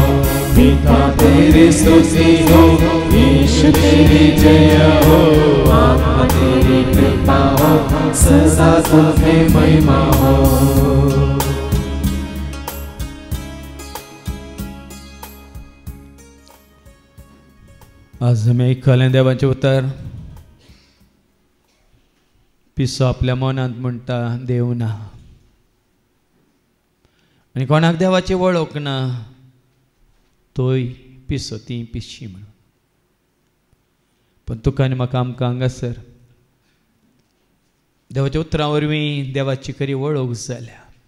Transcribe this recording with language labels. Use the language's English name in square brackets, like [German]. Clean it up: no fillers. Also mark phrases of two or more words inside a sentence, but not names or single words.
[Hindi] पिता तेरी स्तुति हो, यीशु तेरी जय हो, आत्मा तेरी कृपा हो, सदा तुम्हें महिमा हो। [Konkani] आज आमी आयकलें देवाचें उतर. पिसो आपल्या मनांत म्हणटा देव ना, आनी कोणाक देवाची वळख ना तोय पिसो ती पिशी म्हणून. पण तुका आनी म्हाका आमकां हांगासर देवाच्या उतरां वरवीं देवाची खरी वळख जाल्या.